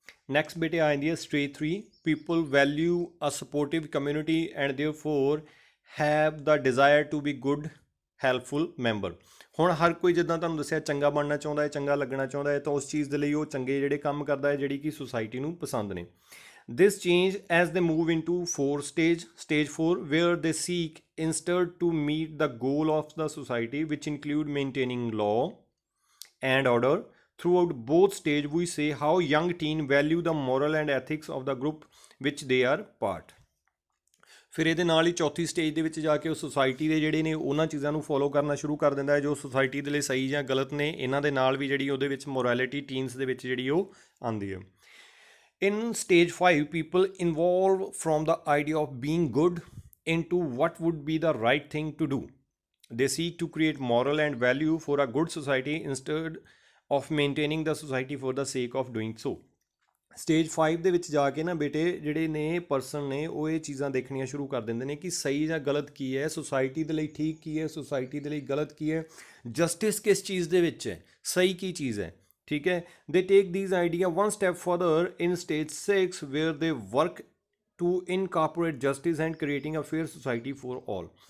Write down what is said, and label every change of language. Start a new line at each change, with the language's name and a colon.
English: next
Punjabi: ਬੇਟੇ ਆ ਜਾਂਦੀ ਹੈ
English: Stage 3 people value a supportive community and therefore have the desire to be good helpful member.
Punjabi: ਹੁਣ ਹਰ ਕੋਈ ਜਿੱਦਾਂ ਤੁਹਾਨੂੰ ਦੱਸਿਆ ਚੰਗਾ ਬਣਨਾ ਚਾਹੁੰਦਾ ਹੈ, ਚੰਗਾ ਲੱਗਣਾ ਚਾਹੁੰਦਾ ਹੈ, ਤਾਂ ਉਸ ਚੀਜ਼ ਦੇ ਲਈ ਉਹ ਚੰਗੇ ਜਿਹੜੇ ਕੰਮ ਕਰਦਾ ਹੈ ਜਿਹੜੀ ਕਿ ਸੁਸਾਇਟੀ ਨੂੰ ਪਸੰਦ ਨੇ।
English: This change as they move into stage 4 where they seek instead to meet the goal of the society, which include maintaining law and order. Throughout both stage we say how young teen value the moral and ethics of the group which they are part.
Punjabi: ਫਿਰ ਇਹਦੇ ਨਾਲ ਹੀ ਚੌਥੀ stage ਦੇ ਵਿੱਚ ਜਾ ਕੇ ਉਹ society ਦੇ ਜਿਹੜੇ ਨੇ ਉਹਨਾਂ ਚੀਜ਼ਾਂ ਨੂੰ ਫੋਲੋ ਕਰਨਾ ਸ਼ੁਰੂ ਕਰ ਦਿੰਦਾ ਹੈ ਜੋ ਸੁਸਾਇਟੀ ਦੇ ਲਈ ਸਹੀ ਜਾਂ ਗਲਤ ਨੇ। ਇਹਨਾਂ ਦੇ ਨਾਲ ਵੀ ਜਿਹੜੀ ਉਹਦੇ ਵਿੱਚ ਮੋਰੈਲਿਟੀ ਟੀਨਸ ਦੇ ਵਿੱਚ ਜਿਹੜੀ ਉਹ ਆਉਂਦੀ ਹੈ।
English: In stage 5, people evolve from the idea of being good into what would be the right thing to do. They seek to create moral and value for a good society instead of maintaining the society for the sake of doing so.
Punjabi: Stage 5 ਦੇ ਵਿੱਚ ਜਾ ਕੇ ਨਾ ਬੇਟੇ ਜਿਹੜੇ ਨੇ person ਨੇ ਉਹ ਇਹ ਚੀਜ਼ਾਂ ਦੇਖਣੀਆਂ ਸ਼ੁਰੂ ਕਰ ਦਿੰਦੇ ਨੇ ਕਿ ਸਹੀ ਜਾਂ ਗਲਤ ਕੀ ਹੈ, ਸੁਸਾਇਟੀ ਦੇ ਲਈ ਠੀਕ ਕੀ ਹੈ, ਸੁਸਾਇਟੀ ਦੇ ਲਈ ਗਲਤ ਕੀ ਹੈ, ਜਸਟਿਸ ਕਿਸ ਚੀਜ਼ ਦੇ ਵਿੱਚ ਹੈ, ਸਹੀ ਕੀ ਚੀਜ਼ ਹੈ। ਠੀਕ ਹੈ,
English: They take these idea one step further in stage 6 where they work to incorporate justice and creating a fair society for all.